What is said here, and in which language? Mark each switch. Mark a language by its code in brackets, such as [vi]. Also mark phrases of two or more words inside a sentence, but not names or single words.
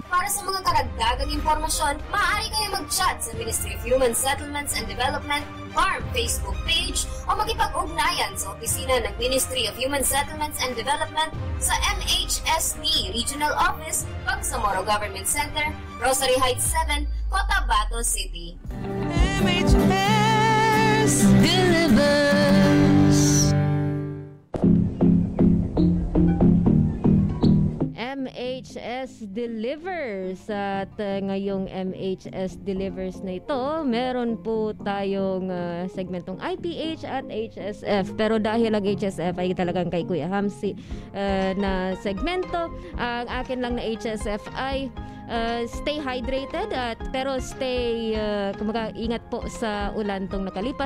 [tl] Para sa mga karagdagang impormasyon, maaari kayo mag-chat sa Ministry of Human Settlements and Development FARM Facebook page o makipag-ugnayan sa opisina ng Ministry of Human Settlements and Development sa MHSD Regional Office, Bangsamoro Government Center, Rosary Heights 7, Cotabato City. [en] MHS delivers. [tl] MHS Delivers at ngayong MHS Delivers na ito, meron po tayong segmentong IPH at HSF, pero dahil ang HSF ay talagang kay Kuya Hamsi na segmento, ang akin lang na HSF ay [en] stay hydrated [tl] pero stay ingat po sa ulan tong nakalipas.